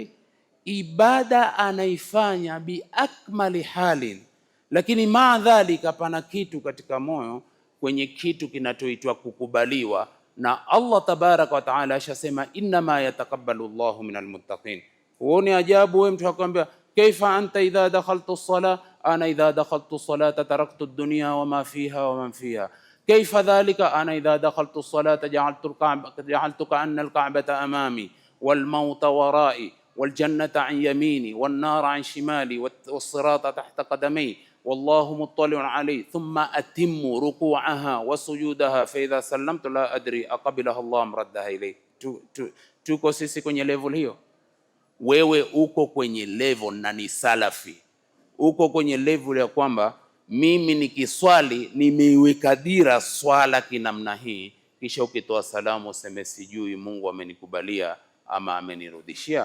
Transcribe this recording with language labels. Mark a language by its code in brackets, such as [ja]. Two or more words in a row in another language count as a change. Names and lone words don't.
[sw] Ibada anaifanya [ar] بأكمل حال, [sw] lakini maadhalika pana kitu katika moyo, kwenye kitu kinachoitwa kukubaliwa na Allah [ar] تبارك وتعالى. Ashasema إنما يتقبل الله من المتقين. [sw] Huoni ajabu wewe mtu akwambia [ar] كيف أنت إذا دخلت الصلاة أنا إذا دخلت الصلاة تركت الدنيا وما فيها ومن فيها. كيف ذلك؟ أنا إذا دخلت الصلاة جعلت كأن الكعبة أمامي والموت ورائي والجنة عن يميني والنار عن شمالي والصراط تحت قدمي والله مطلع علي ثم أتم ركوعها وسجودها فإذا سلمت لا أدري أقبلها الله أم ردها إليه. [sw] Tuko sisi kwenye level hiyo? Wewe uko kwenye level na ni salafi, uko kwenye level ya kwamba mimi nikiswali nimeiweka dira swala kinamna hii, kisha ukitoa salamu useme sijui Mungu amenikubalia ama amenirudishia.